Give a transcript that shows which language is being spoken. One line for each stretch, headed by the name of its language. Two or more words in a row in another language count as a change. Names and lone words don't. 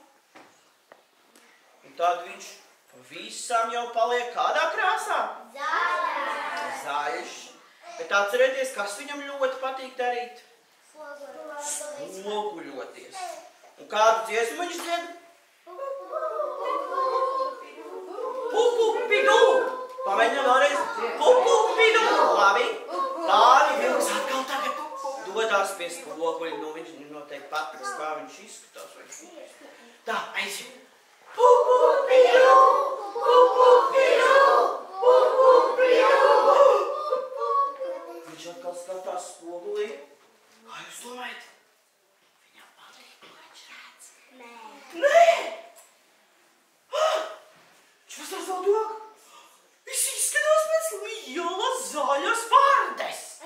Latvian: Un tad viņš visam jau paliek kādā krāsā? Zaļš. Bet atcerieties, kas viņam ļoti patīk darīt? Spoguļoties. Un kādu dziesmu viņš dzied? Pu-pu-pidu! Pamēģinām vēlreiz. Pu-pu-pidu! Labi. Tādi vilks atkal tagad dodās pie spoguļa. Nu, viņš noteikti patiks, kā viņš izskatās. Tā, aiziet. Pu-pu-pidu! Pu-pu-pidu! Pu-pu-pidu! Viņš atkal skatās spogulī. Kā jūs domājat? Nē! Čas tās vēl dok? Es izskatās pēc lielas zaļas vardes.